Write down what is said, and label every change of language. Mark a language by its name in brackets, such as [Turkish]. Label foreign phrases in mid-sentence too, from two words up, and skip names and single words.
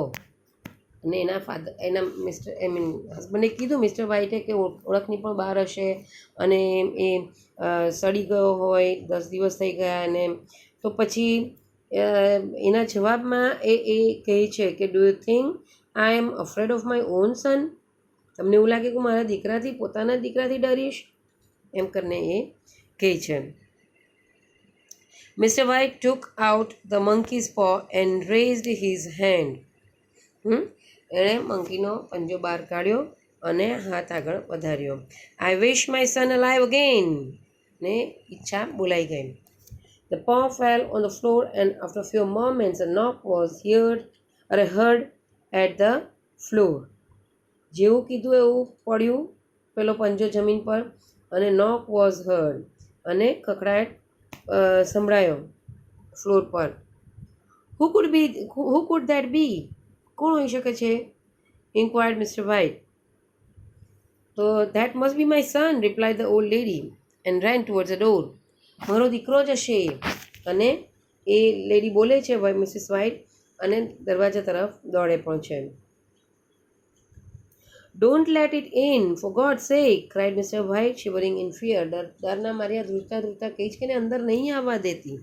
[Gujarati] અને એના હસબન્ડે કીધું મિસ્ટર વ્હાઇટે કે ઓળખની પણ બહાર હશે, અને એ સડી ગયો હોય, 10 દિવસ થઈ ગયા, અને તો પછી એના જવાબમાં એ કહે છે કે [English] do you think I am afraid of my own son? [Gujarati] તમને એવું લાગે કે મારા દીકરાથી, પોતાના દીકરાથી ડરીશ? એમ કરીને એ કહે છે. [English] Mr. White took out the monkey's paw and raised his hand. [Gujarati] એણે મંકીનો પંજો બહાર કાઢ્યો અને હાથ આગળ વધાર્યો. [English] I wish my son alive again. [Gujarati] ને ઈચ્છા બોલાઈ ગઈ. [English] The paw fell on the floor, and after a few moments a knock was heard at the floor. [Gujarati] જેવું કીધું એવું પડ્યું પેલો પંજો જમીન પર, અને [English] knock was heard, [Gujarati] અને ખખડાટ સંભળાયો ફ્લોર પર. [English] Who could that be? [Gujarati] કોણ હોઈ શકે છે? [English] inquired Mr. White. So that must be my son, replied the old lady, and ran towards the door. [Gujarati] મારો દીકરો જ હશે. અને એ લેડી બોલે છે મિસિસ વ્હાઇટ, અને દરવાજા તરફ દોડે પણ છે. [English] Don't let it in for God sake cried Mister White shivering in fear. [Gujarati] ડરના માર્યા ધ્રુજતા ધ્રુજતા કહે છે કે એને અંદર નહીં આવવા દેતી.